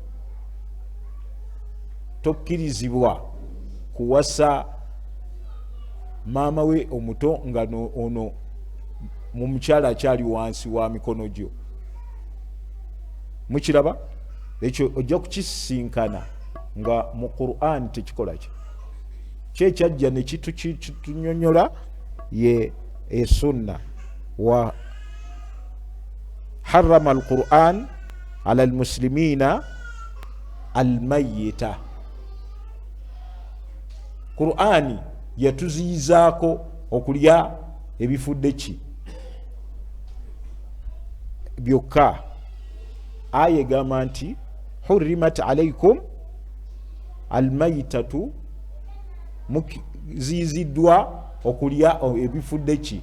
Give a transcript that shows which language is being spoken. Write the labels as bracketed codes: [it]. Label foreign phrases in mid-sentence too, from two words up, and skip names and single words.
[lg] Tokkirizibwa kuwasa maama we omuto nga ono mu mukyala akyali wansi wa mikono gyo. Mukiraba. Ekyo ojja kukisinkana nga mu Qur'an tekikola ki? Kyekyajja ne kitunyonyola ye sunna. [ar] وحرم القرآن على المسلمين الميتة. [lg] Qur'ani yatuziyizaako okulya ebifudde ki? Byokka. Aya egamba nti [ar] حرمت عليكم الميتة, [lg] muziyiziddwa okulya ebifudde ki?